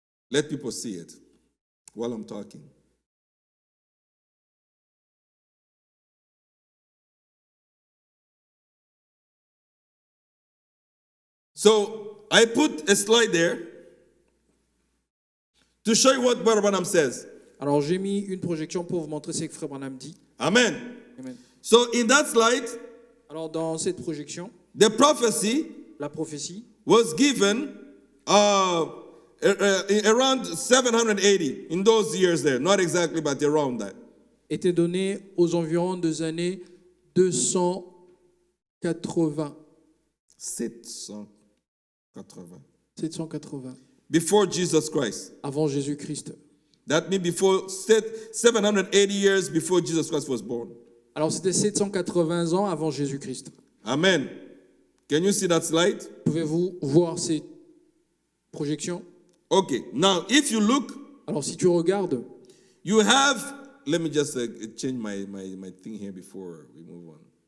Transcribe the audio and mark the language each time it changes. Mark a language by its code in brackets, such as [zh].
[en] Let people see it while I'm talking. So I put a slide there to show you what Brother Branham says. [fr] Alors j'ai mis une projection pour vous montrer ce que Frère Branham dit. [en] Amen. [fr] Amen. [en] So in that slide, [fr] Alors dans cette projection, [en] the prophecy [fr] la prophétie [en] was given around 780 in those years there. Not exactly, but around that. [fr] était donnée aux environs des années 280. [en] 780. Before Jesus Christ. [fr] Avant Jésus-Christ. [en] That means before 780 years before Jesus Christ was born. [fr] Alors c'était 780 ans avant Jésus-Christ. [en] Amen. Can you see that slide? [fr] Pouvez-vous voir ces projections? [en] Okay. Now, if you look, [fr] Alors si tu regardes, [en] you have. Let me just change my thing here before we move on.